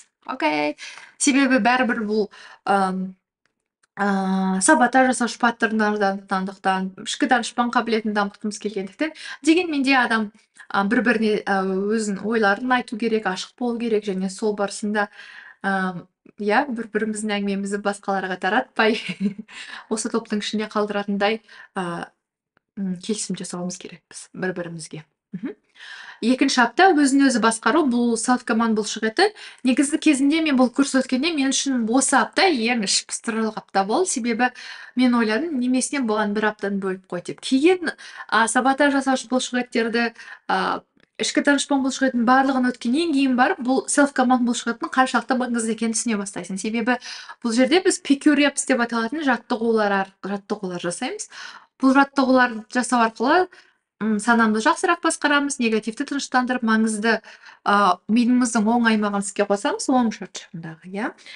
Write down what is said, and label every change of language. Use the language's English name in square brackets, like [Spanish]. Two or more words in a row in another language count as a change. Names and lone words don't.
[Kazakh] Себебі бәрібір бұл саботаж жасаушы паттерндардандықтан, ішкі данышпан қабілетін дамытқымыз келгендіктен, дегенмен де адам бір-біріне өзінің ойларын айту керек, ашық болу керек және сол барысында бір-біріміздің әңгімемізді басқаларға таратпай осы топтың ішінде қалдыратындай келісім жасауымыз керекпіз бір-бірімізге. Екінші апта өзін өзі басқару, бұл self-command бұлшық еті. Негізі кезінде мен бұл курс өткенде мен үшін осы апта ең іш пыстырарлық апта болды. Себебі мен ойладым, немесіне бұған 1 аптаны бөліп қой деп. Кейін саботаж жасаушы бұлшық еттерді, ішкі данышпан бұлшық етін барлығын өткеннен кейін барып, бұл self-command бұлшық етінің қаншалықты маңызды екенін түсіне бастайсың. Себебі бұл жерде біз [English] PQ reps [Kazakh] деп аталатын жаттығулар жасаймыз. Бұл жаттығулар жасау арқылы санамды жақсырақ басқарамыз, негативті тыныштандырып, маңызды мидымыздың оң аймағын іске қосамыз, оң шарт жағындағы.